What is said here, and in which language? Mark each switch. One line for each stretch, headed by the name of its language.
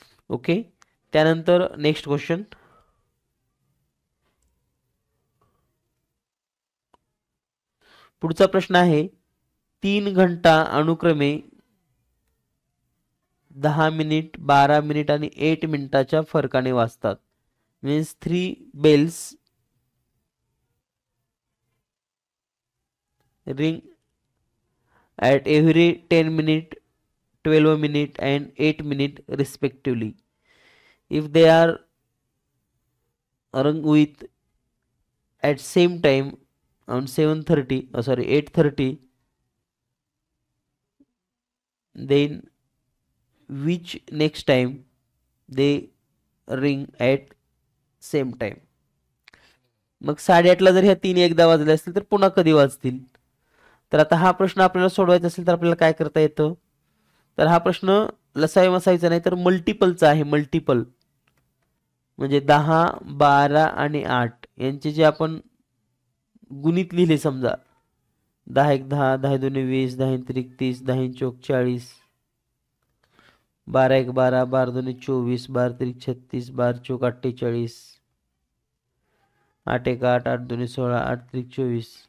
Marathi: Okay. त्यानंतर
English: next question,
Marathi: पुढचा प्रश्न आहे, 3 घंटा अनुक्रमे 10 मिनिट 12 मिनिट आणि 8 मिनिटाच्या फरकाने वाजतात.
English: Means 3 bells ring at every 10 minute, 12 minute and 8 minute respectively. If they are rung with at same time on 8:30, then which next time they ring at same time.
Marathi: मग 8:30ला जर ह्या 3 एकदा वाजले असतील तर पुन्हा कधी वाजतील. तर आता हा प्रश्न आपल्याला सोडवायचा असेल तर आपल्याला काय करता येतं, तर हा प्रश्न लसावी मसावीचा नाही तर मल्टिपलचा आहे. मल्टिपल म्हणजे 10 12 आणि 8 यांचे जे आपण गुणित लिहिले, समजा 10 1 10, 10 2 20, 10 3 30, 10 चौक 40, 12 1 12, 12 2 24, 12 3 36, 12 चौक 48, 8 1 8, 8 2 16, 8 3 24.